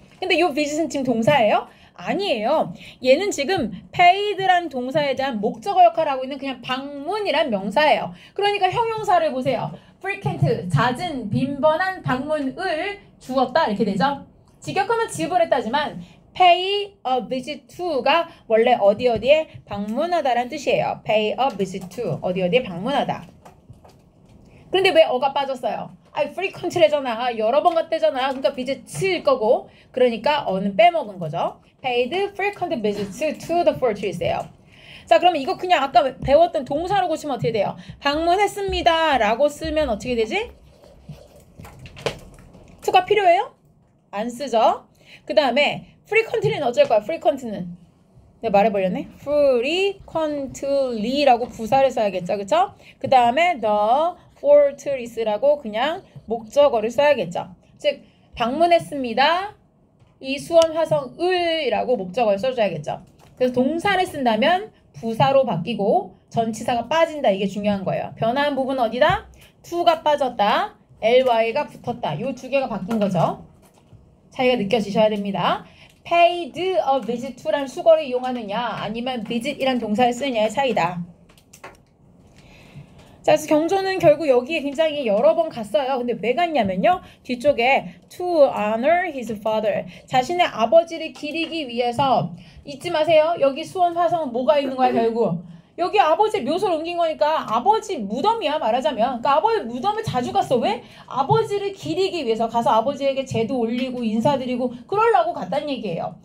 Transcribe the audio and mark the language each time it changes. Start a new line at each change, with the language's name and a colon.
Korean: 근데 이 visit은 지금 동사예요? 아니에요. 얘는 지금 paid란 동사에 대한 목적어 역할을 하고 있는 그냥 방문이란 명사예요. 그러니까 형용사를 보세요. frequent, 잦은, 빈번한 방문을 주었다 이렇게 되죠. 직역하면 지불했다지만
English: pay a visit to
Korean: 가 원래 어디에 방문하다란 뜻이에요.
English: pay a visit to
Korean: 어디에 방문하다. 그런데 왜 어가 빠졌어요? frequent래잖아. 여러 번 갔대잖아. 그러니까 visit일 거고 그러니까 어는 빼먹은 거죠.
English: paid frequent visits to the fortress예요.
Korean: 자 그러면 이거 그냥 아까 배웠던 동사로 고치면 어떻게 돼요? 방문했습니다 라고 쓰면 어떻게 되지? to가 필요해요? 안 쓰죠. 그 다음에 frequently는 어쩔 거야? frequent는 내가 말해버렸네. frequently라고 부사를 써야겠죠. 그쵸? 그 다음에 the fortress라고 그냥 목적어를 써야겠죠. 즉 방문했습니다. 이 수원 화성을이라고 목적어를 써줘야겠죠. 그래서 동사를 쓴다면 부사로 바뀌고 전치사가 빠진다. 이게 중요한 거예요. 변화한 부분은 어디다? to가 빠졌다. ly가 붙었다. 이 두 개가 바뀐 거죠. 차이가 느껴지셔야 됩니다.
English: paid a visit to
Korean: 라는 수거를 이용하느냐 아니면 visit이란 동사를 쓰느냐의 차이다. 자, 그래서 경조는 결국 여기에 굉장히 여러 번 갔어요. 근데 왜 갔냐면요. 뒤쪽에
English: to honor his father.
Korean: 자신의 아버지를 기리기 위해서 잊지 마세요. 여기 수원 화성은 뭐가 있는 거야 결국. 여기 아버지 묘소를 옮긴 거니까 아버지 무덤이야 말하자면. 그러니까 아버지 무덤을 자주 갔어. 왜? 아버지를 기리기 위해서 가서 아버지에게 제도 올리고 인사드리고 그러려고 갔다는 얘기예요.